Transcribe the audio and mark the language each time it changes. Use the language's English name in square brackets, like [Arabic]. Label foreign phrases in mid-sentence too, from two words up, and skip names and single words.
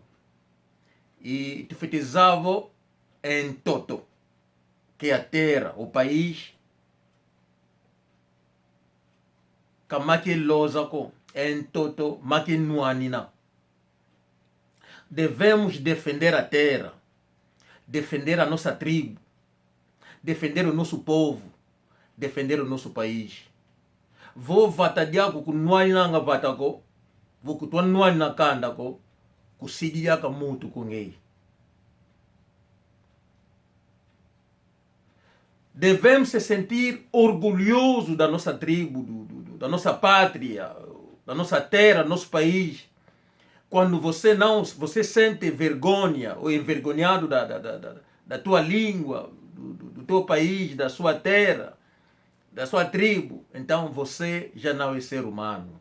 [Portuguese] E enfatizava em todo que a terra, o país, [Kongo] kamake lozako [Portuguese] em todo [Kongo] make nuanina. [Portuguese] Devemos defender a terra, defender a nossa tribo, defender o nosso povo, defender o nosso país. [Kongo] Vou vatadiako ku nuani nanga vatako, vou kutua nuani na kandako, kusidiaka mutu kungei. [Portuguese] Devemos se sentir orgulhosos da nossa tribo, da nossa pátria, da nossa terra, do nosso país, quando você sente vergonha ou envergonhado da tua língua, do teu país, da sua terra, da sua tribo, então você já não é ser humano.